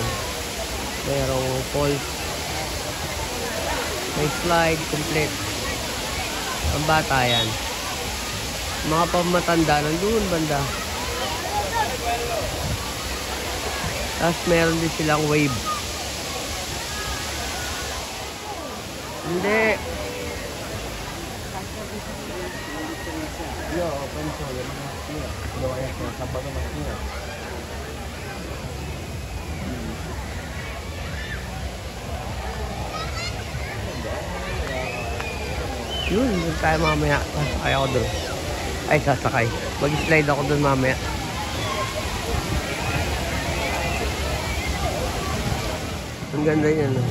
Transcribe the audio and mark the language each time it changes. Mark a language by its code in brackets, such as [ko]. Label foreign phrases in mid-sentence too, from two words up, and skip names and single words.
[tl] Merong falls. May slide, complete. Ang bata yan. Mga pamatanda, nandun banda. Tapos meron din silang wave. Hindi. [es] Yo, penso, lo vayas con zapatos más finos. [tl] Yun, doon tayo mamaya. Sasakay ako doon. Ay, sasakay. Mag-slide ako doon mamaya. Ang ganda yan.